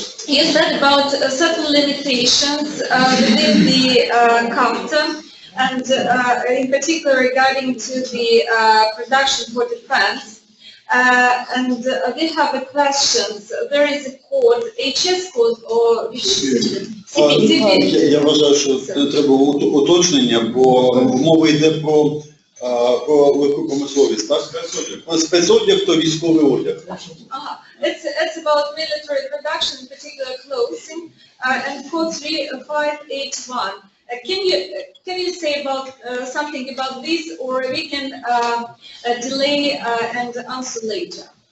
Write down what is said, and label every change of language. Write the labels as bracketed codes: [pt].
[en] You said about certain limitations within the CUTIS, and in particular regarding to the production for defense. And we have a question. There is a code, HS code, or which CPTV? [uk] Я вважаю, що треба уточнення, бо мова йде про легку промисловість, так? Спецодяг то військовий одяг. [en] It's about military production, in particular clothing, and code 3581. Can you say about something about this, or we can delay and answer later?